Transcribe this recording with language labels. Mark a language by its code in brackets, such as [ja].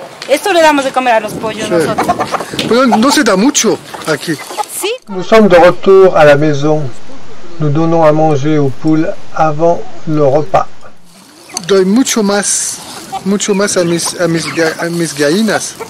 [es] Esto le damos de comer a los pollos nosotros. Pero no se da mucho aquí. Sí. [fr] Nous sommes de retour à la maison. Nous donnons à manger aux poules avant le repas. [es] Doy mucho más a mis gallinas.